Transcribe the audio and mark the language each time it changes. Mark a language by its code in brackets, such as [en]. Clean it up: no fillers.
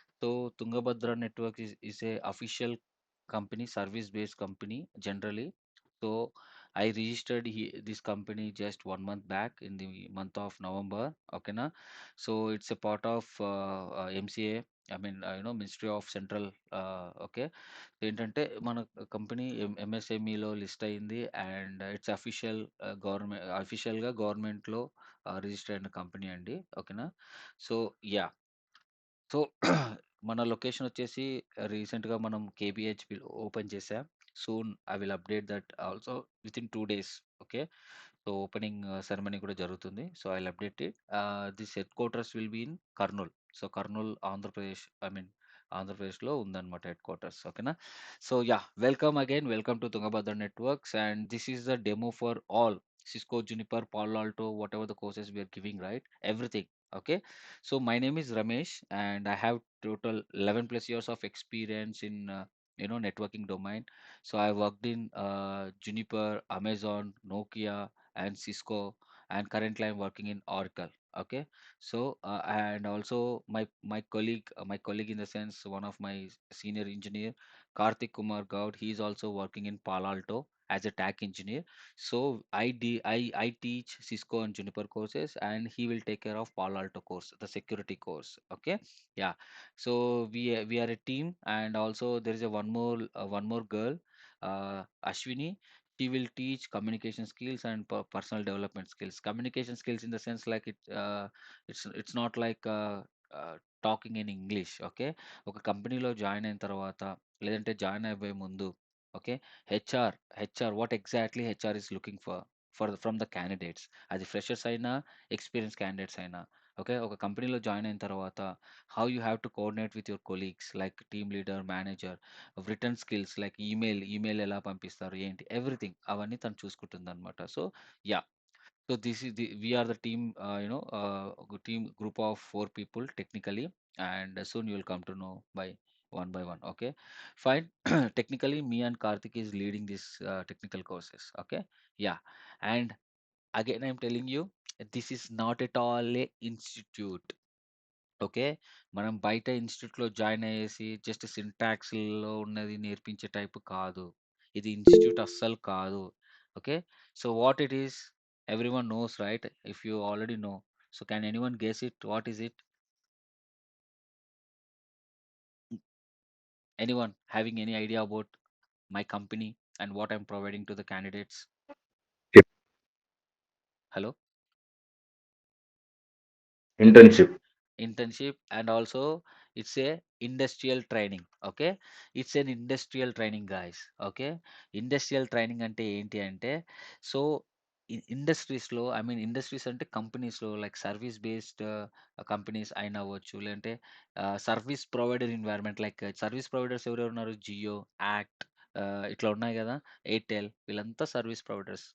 [en] So Tungabhadra Network is a official company, service-based company generally. So I registered this company just 1 month back in the month of November. Okay, na? So it's a part of MCA. I mean, Ministry of Central. Okay. [te] ఏంటంటే మన company ఎంఎస్ఎంఈలో list అయింది and it's అఫీషియల్గా గవర్నమెంట్లో register అయిన company అండి. ఓకేనా. So yeah so మన location వచ్చేసి రీసెంట్గా మనం కేబిహెచ్ ఓపెన్ చేసాం. [en] Soon I will update that also with in 2 days. Okay. So opening ceremony [te] కూడా జరుగుతుంది. [en] So I will update it. This headquarters will be in Kurnool. [te] So Kurnool Andhra Pradesh, [en] I mean [te] ఆంధ్రప్రదేశ్లో ఉందన్నమాట head quarters. ఓకేనా. [en] So yeah, welcome again, welcome to Tungabhadra networks and this is the demo for all Cisco, Juniper, Palo Alto, whatever the courses we are giving, right? Everything. Okay. So my name is Ramesh and I have total 11 plus years of experience in networking domain. So I worked in Juniper, Amazon, Nokia and Cisco, and currently I'm working in Oracle. Okay. So and also my colleague in the sense, one of my senior engineer, Karthik Kumar Gaud, he is also working in Palo Alto as a tech engineer. So I teach Cisco and Juniper courses, and he will take care of Palo Alto course, the security course. Okay, yeah. So we are a team, and also there is a one more girl, Ashwini. She will teach communication skills and personal development skills. Communication skills in the sense like it's not like talking in English. Okay. [te] ఒక కంపెనీలో join అయిన తర్వాత లేదంటే join అయిపోయే ముందు, okay, [en] HR what exactly HR is looking from the candidates, [te] అది freshers అయినా experience candidates అయినా. ఓకే. ఒక కంపెనీలో జాయిన్ అయిన తర్వాత [en] how you have to coordinate with your colleagues [te] like team leader, manager, return skills like email ఎలా పంపిస్తారు ఏంటి, ఎవ్రీథింగ్ అవన్నీ తను చూసుకుంటుంది అనమాట. [en] సో యా, so we are the team, team group of 4 people technically, and soon you will come to know by one. Okay, fine. Technically, me and Karthik is leading this technical courses. Okay, yeah, and again I'm telling you, this is not at all a institute. Okay. [te] మనం బయట ఇన్‌స్టిట్యూట్‌లో join అయ్యేసి just సింటాక్స్‌లో ఉన్నది నేర్పించే type కాదు. ఇది institute అస్సలు కాదు. [en] Okay. So what it is everyone knows, right? If you already know. So can anyone guess it? What is it? Anyone having any idea about my company and what I'm providing to the candidates? Hello? Internship. Internship, and also it's a industrial training. Okay, it's an industrial training, guys. [te] Okay, industrial training ante enti ante, so ఇండస్ట్రీస్లో, I mean industries అంటే కంపెనీస్లో like service based companies అయినా అవ్వచ్చు, లేదంటే service provider environment like service providers ఎవరెవరు ఉన్నారు, Jio, act, ఇట్లా ఉన్నాయి కదా, ఎయిర్టెల్, వీళ్ళంతా సర్వీస్ ప్రొవైడర్స్.